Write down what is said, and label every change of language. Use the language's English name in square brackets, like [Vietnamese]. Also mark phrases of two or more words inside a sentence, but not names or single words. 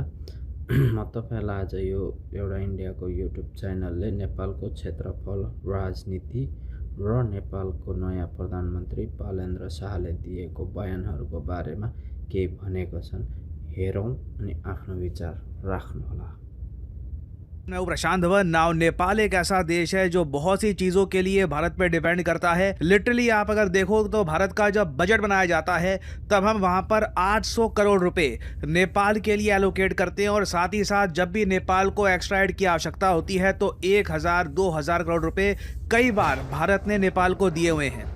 [Nepali] म तपाईहरुलाई आज यो एउटा इन्डियाको युट्युब च्यानलले नेपालको क्षेत्रफल, राजनीति र नेपालको नयाँ प्रधानमन्त्री पालेन्द्र शाहले दिएको बयानहरूको बारेमा केही भनेको छन्। हेरौं अनि आफ्नो विचार राख्नुहोला। [Hindi] मैं प्रशांत धवन। नाउ नेपाल एक ऐसा देश है जो बहुत सी चीजों के लिए भारत पे डिपेंड करता है। लिटरली आप अगर देखो तो भारत का जब बजट बनाया जाता है तब हम वहां पर 800 करोड़ रुपए नेपाल के लिए एलोकेट करते हैं और साथ ही साथ जब भी नेपाल को [English] extra aid [Hindi] की आवश्यकता होती है तो 1000-2000 करोड़ रुपए कई बार भारत ने नेपाल को दिए हुए हैं।